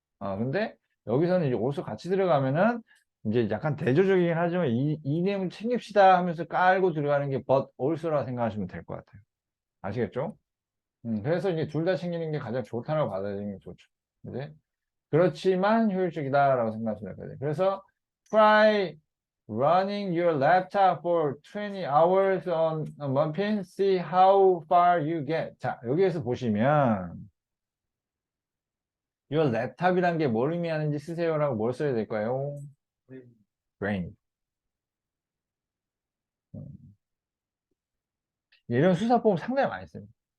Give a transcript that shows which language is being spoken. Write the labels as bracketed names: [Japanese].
[Korean] 근데 여기서는 이제 올서 같이 들어가면은, 이제 약간 대조적이긴 하지만, 이 내용 챙깁시다 하면서 깔고 들어가는 게 벗 올서라 생각하시면 될 것 같아요. 아시겠죠? 그래서 이제 둘 다 챙기는 게 가장 좋다라고 받아들이는 게 좋죠. 네. 그렇지만 효율적이다라고 생각하시면 되거든요. 그래서 [English] try running your laptop for 20 hours on a muffin, see how far you get. [Korean] 자, 여기에서 보시면 [English] your laptop [Korean] 이란 게 뭘 의미하는지 쓰세요라고 뭘 써야 될까요? [English] brain. [Korean] 이런 수사법 상당히 많이 씁니다.